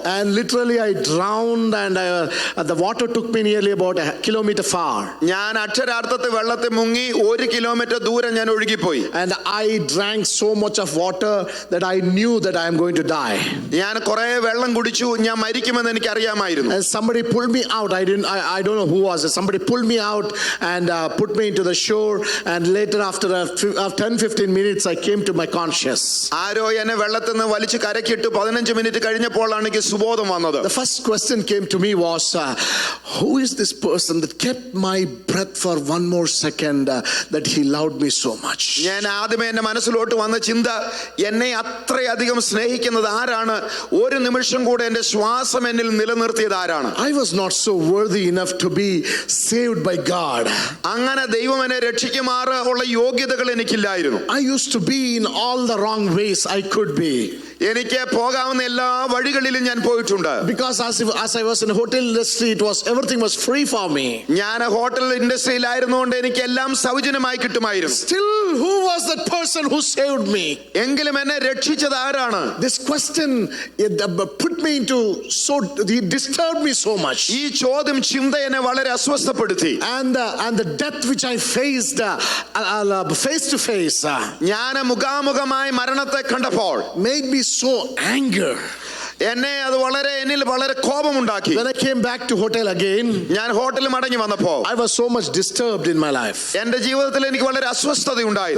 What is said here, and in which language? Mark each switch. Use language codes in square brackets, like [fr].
[en] and literally I drowned and the water took me nearly about a kilometer far. [ml] ഞാൻ അക്ഷരാർത്ഥത്തിൽ വെള്ളത്തിൽ മുങ്ങി 1 kilometre ദൂരം ഞാൻ ഒഴുകിപ്പോയി. [en] And I drank so much of water that I knew that I am going to die. [ml] ഞാൻ കുറേ വെള്ളം കുടിച്ചു, ഞാൻ മരിക്കുമെന്ന് എനിക്ക് അറിയാമായിരുന്നു. [en] And somebody pulled me out. I don't know who was it. Somebody pulled me out and put me into the shore, and later after 10-15 minutes I came to my conscious. [ml] ആരോ എന്നെ വെള്ളത്തിൽ നിന്ന് വലിച്ചു കരക്കിട്ട് 15 മിനിറ്റ് കഴിഞ്ഞപ്പോഴാണ് എനിക്ക് സുബോധം വന്നത്. [en] The first question came to me was who is this person that kept my breath for one more second that he loved me so much. [ml] ഞാൻ ആദ്യമേ എൻ്റെ മനസ്സിലോട്ട് വന്ന ചിന്ത, എന്നെ അത്രയധികം സ്നേഹിക്കുന്നത് ആരാണ്, ഒരു നിമിഷം കൂടെ എൻ്റെ ശ്വാസം എന്നിൽ നിലനിർത്തിയത് ആരാണ്. [en] I was not so worthy enough to be saved by God. [ml] അങ്ങനെ ദൈവം എന്നെ രക്ഷിക്കുമാറ് ഉള്ള യോഗ്യതകൾ എനിക്കില്ലായിരുന്നു. [en] I used to be in all the wrong ways I could be. [ml] എനിക്ക് പോകാവുന്ന എല്ലാ വഴികളിലും ഞാൻ പോയിട്ടുണ്ട്. [en] Because as I was in the hotel industry, everything was free for me. [ml] ഞാൻ ഹോട്ടൽ ഇൻഡസ്ട്രിയിലായിരുന്നുകൊണ്ട് എനിക്ക് എല്ലാം സൗജന്യമായി കിട്ടുമായിരുന്നു. [en] Still, who was that person who saved me? [ml] എങ്കിലും എന്നെ രക്ഷിച്ചത് ആരാണ്? [en] This question put me into it disturbed me so much. [ml] ഈ ചോദ്യം ചിന്ത എന്നെ വളരെ അസ്വസ്ഥപ്പെടുത്തി. [en] And the death which I faced face to face [ml] ഞാൻ മുഖാമുഖമായി മരണത്തെ കണ്ടപ്പോൾ [en] made me so angry. [ml] എന്നെ അത് എന്നിൽ വളരെ കോപമുണ്ടാക്കി. [en] When I came back to hotel again, [ml] ഞാൻ ഹോട്ടലിൽ മടങ്ങി വന്നപ്പോൾ [en] I was so much disturbed in my life. [ml] എന്റെ ജീവിതത്തിൽ എനിക്ക് വളരെ അസ്വസ്ഥത ഉണ്ടായി.